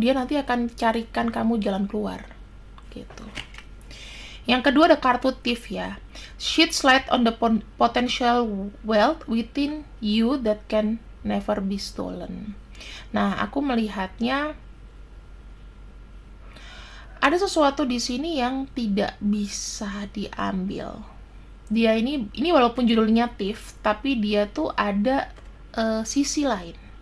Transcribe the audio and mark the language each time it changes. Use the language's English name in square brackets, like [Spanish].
[Indonesian] Dia nanti akan carikan kamu jalan keluar gitu. Yang kedua ada kartu thief ya. [English] Shed light on the potential wealth within you that can never be stolen. [Indonesian] Nah, aku melihatnya ada sesuatu di sini yang tidak bisa diambil. Dia ini walaupun judulnya thief, tapi dia tuh ada sisi lain.